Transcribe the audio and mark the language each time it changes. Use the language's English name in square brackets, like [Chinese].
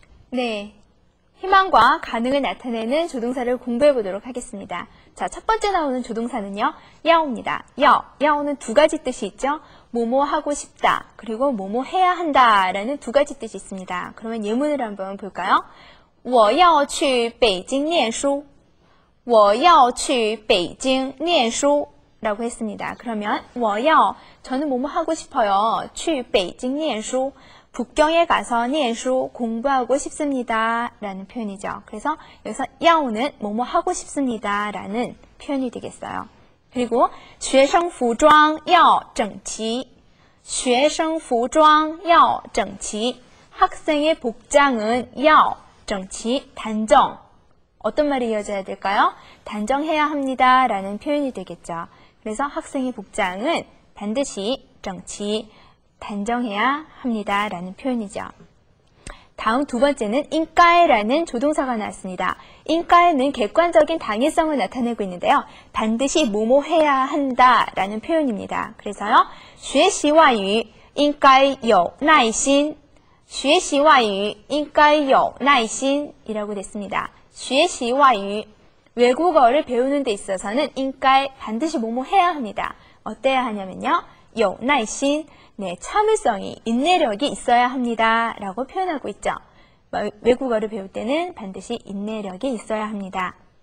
[Korean] 네, 희망과 가능을 나타내는 조동사를 공부해 보도록 하겠습니다. 자, 첫 번째 나오는 조동사는요, 야오입니다. 야오는 두 가지 뜻이 있죠. 뭐뭐 하고 싶다, 그리고 뭐뭐 해야 한다 라는 두 가지 뜻이 있습니다. 그러면 예문을 한번 볼까요? [Chinese] 我要去北京念书. 我要去北京念书 [Korean] 라고 했습니다. 그러면 [Chinese] 我要, [Korean] 저는 뭐뭐 하고 싶어요. [Chinese] 去北京念书. [Korean] 북경에 가서 [Chinese] 念书, [Korean] 공부하고 싶습니다 라는 표현이죠. 그래서 여기서 야오는 뭐뭐 하고 싶습니다 라는 표현이 되겠어요. 그리고 [Chinese] 学生服装要整齐. 学生服装要整齐. [Korean] 학생의 복장은 要 정치, 단정. 어떤 말이 이어져야 될까요? 단정해야 합니다 라는 표현이 되겠죠. 그래서 학생의 복장은 반드시 정치, 단정해야 합니다 라는 표현이죠. 다음 두 번째는 인가에라는 조동사가 나왔습니다. 인가에는 객관적인 당위성을 나타내고 있는데요. 반드시 뭐뭐 해야 한다 라는 표현입니다. 그래서요, [Chinese] 学习外语应该有耐心. 学习外语应该有耐心 [Korean] 이라고 됐습니다. [Chinese] 学习外语, [Korean] 외국어를 배우는 데 있어서는 [Chinese] 应该 [Korean] 반드시 뭐뭐 해야 합니다. 어때야 하냐면요, [Chinese] 有耐心, [Korean] 네, 참을성이, 인내력이 있어야 합니다 라고 표현하고 있죠. 외국어를 배울 때는 반드시 인내력이 있어야 합니다.